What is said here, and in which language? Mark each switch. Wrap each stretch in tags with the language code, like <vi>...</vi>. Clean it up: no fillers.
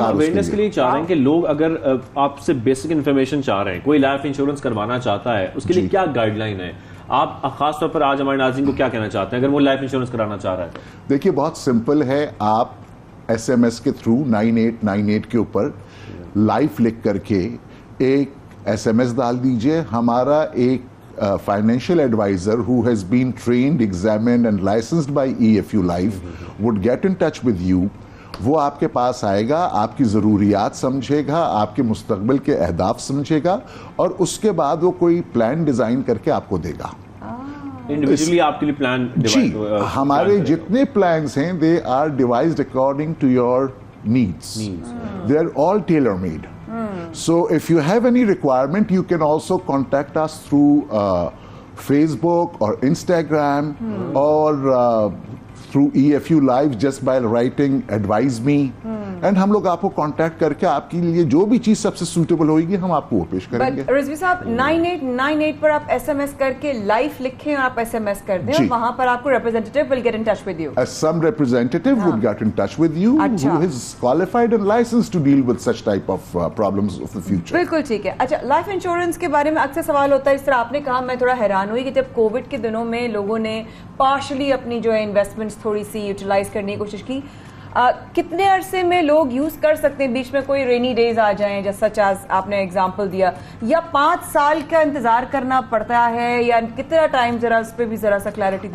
<ur>ہم اویئرنیس کے لیے چاہ رہے ہیں کہ لوگ اگر آپ سے بیسک انفارمیشن چاہ رہے ہیں, کوئی لائف انشورنس کروانا چاہتا ہے, اس کے لیے کیا گائیڈ لائن ہے, آپ خاص طور پر آج ہمارے ناظرین کو کیا کہنا چاہتے ہیں اگر وہ لائف انشورنس کرانا چاہ رہا ہے تو؟ دیکھیے بہت سمپل ہے, آپ ایس ایم ایس کے تھرو 9898 کے اوپر لائف لکھ کر کے ایک ایس ایم ایس ڈال دیجئے. ہمارا ایک</ur> <en>financial advisor who has been trained, examined and licensed by EFU Life would get in touch with you.</en> <ur>وہ آپ کے پاس آئے گا, آپ کی ضروریات سمجھے گا, آپ کے مستقبل کے اہداف سمجھے گا اور اس کے بعد وہ کوئی پلان ڈیزائن کر کے آپ کو دے گا. انڈیویجولی آپ کے لیے پلان جی, ہمارے جتنے پلانس ہیں</ur> <en>they are devised according to your needs. They are all tailor made. So if you have any requirement, you can also contact us through Facebook or Instagram or through EFU Live just by writing advise me.</en> <ur>And ہم لوگ آپ کو contact کر کے آپ کے لیے جو بھی چیز سب سے سوٹیبل ہوئے گی ہم آپ کو وہ پیش کریں گے. رضوی صاحب 9898 پر آپ ایس ایم ایس کر کے لائف لکھیں اور آپ ایس ایم ایس کر دیں اور وہاں پر آپ کو</ur> <en>Representative will get in touch with you. Some representative would get in touch with you who is qualified and licensed to deal with such type of problems of the future.</en> <ur>بالکل ٹھیک ہے. اچھا, لائف انشورنس کے بارے میں اکثر سوال ہوتا ہے, اس طرح آپ نے کہا, میں تھوڑا حیران ہوئی کہ جب کووڈ کے دنوں میں لوگوں نے پارشلی اپنی جو ہے انویسٹمنٹس تھوڑی سی یوٹیلائز کرنے کی کوشش کی, کتنے عرصے میں لوگ یوز کر سکتے ہیں؟ بیچ میں کوئی رینی ڈیز آ جائیں جیسا چاز آپ نے ایگزامپل دیا, یا 5 سال کا انتظار کرنا پڑتا ہے, یا کتنا ٹائم, ذرا اس پہ بھی ذرا سا کلیئرٹی.</ur>